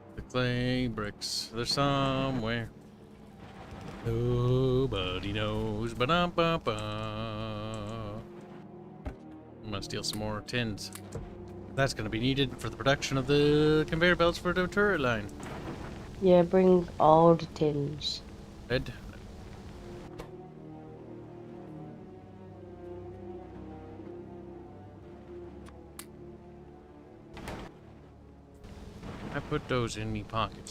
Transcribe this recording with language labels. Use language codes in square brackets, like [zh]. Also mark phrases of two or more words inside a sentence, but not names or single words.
[en] Clay bricks. They're somewhere. Nobody knows. Ba-dum-ba-ba. I'm gonna steal some more tins. That's gonna be needed for the production of the conveyor belts for the turret line. Yeah, bring all the tins. Red. I put those in me pockets.